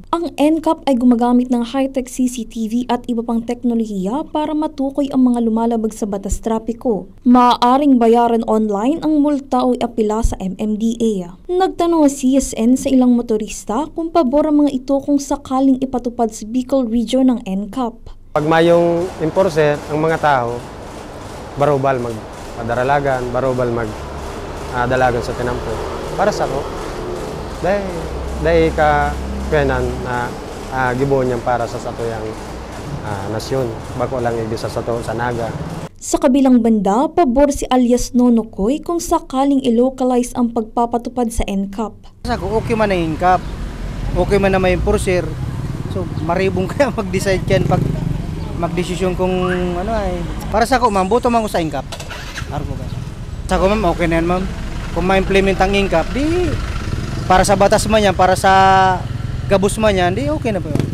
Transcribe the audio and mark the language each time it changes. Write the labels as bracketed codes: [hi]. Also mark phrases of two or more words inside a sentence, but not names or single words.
[tl] Ang NCAP ay gumagamit ng high-tech CCTV at iba pang teknolohiya para matukoy ang mga lumalabag sa batas trapiko. Maaaring bayaran online ang multa o apila sa MMDA. Nagtanong ang CSN sa ilang motorista kung pabor ang mga ito kung sakaling ipatupad sa Bicol Region ng NCAP. [bik] Pag mayong enforcer, ang mga tao, barubal magpadaralagan, barubal magdalagan sa tinampo. Para sa ko, dahil ka penan na gibuon niyang para sa satuyang nasyon. Bako lang ibisa sa to sa naga. [tl] Sa kabilang banda, pabor si alias Nonokoy kung sakaling i-localize ang pagpapatupad sa NCAP. [bik] Sa ko, okay man na NCAP, okay man na may enforcer. So, maribong kaya mag-decide yan pag magdesisyon kung ano ay. Para sa ako, ma'am, buto man ko sa NCAP. Sa ako, ma'am, okay na yan, ma'am. Kung ma-implement ang NCAP, di para sa batas man yan, para sa gabos man yan, di [tl] okay na po yun.